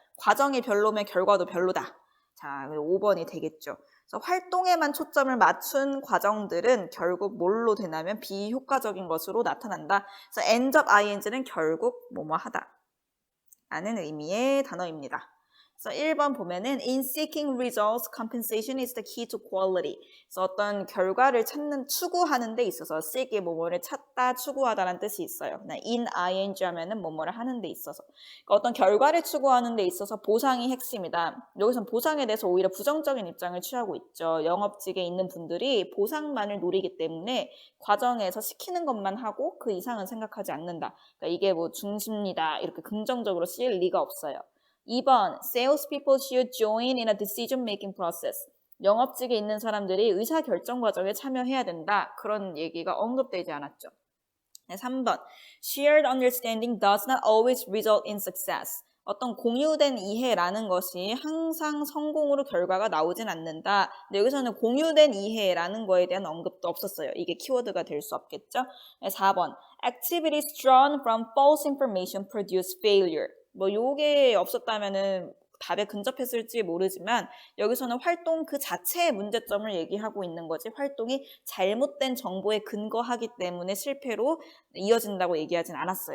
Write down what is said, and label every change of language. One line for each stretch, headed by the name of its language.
Korean: 과정이 별로면 결과도 별로다. 자, 5번이 되겠죠. 그래서 활동에만 초점을 맞춘 과정들은 결국 뭘로 되냐면 비효과적인 것으로 나타난다. 그래서 end of ing는 결국 뭐뭐 하다 라는 의미의 단어입니다. 그래서 1번 보면은
English: in seeking results, compensation is the key to quality.
Korean: 그래서 어떤 결과를 추구하는 데 있어서 seek이 뭐뭐를 찾다, 추구하다라는 뜻이 있어요. in ing 하면은 뭐뭐를 하는 데 있어서. 그러니까 어떤 결과를 추구하는 데 있어서 보상이 핵심이다. 여기서는 보상에 대해서 오히려 부정적인 입장을 취하고 있죠. 영업직에 있는 분들이 보상만을 노리기 때문에 과정에서 시키는 것만 하고 그 이상은 생각하지 않는다. 그러니까 이게 뭐 중심이다. 이렇게 긍정적으로 쓰일 리가 없어요.
English: 2번, salespeople should join in a decision-making process.
Korean: 영업직에 있는 사람들이 의사결정 과정에 참여해야 된다. 그런 얘기가 언급되지 않았죠.
English: 3번, shared understanding does not always result in success.
Korean: 어떤 공유된 이해라는 것이 항상 성공으로 결과가 나오진 않는다. 근데 여기서는 공유된 이해라는 거에 대한 언급도 없었어요. 이게 키워드가 될 수 없겠죠.
English: 4번, activities drawn from false information produce failure.
Korean: 뭐 요게 없었다면은 답에 근접했을지 모르지만 여기서는 활동 그 자체의 문제점을 얘기하고 있는 거지 활동이 잘못된 정보에 근거하기 때문에 실패로 이어진다고 얘기하진 않았어요.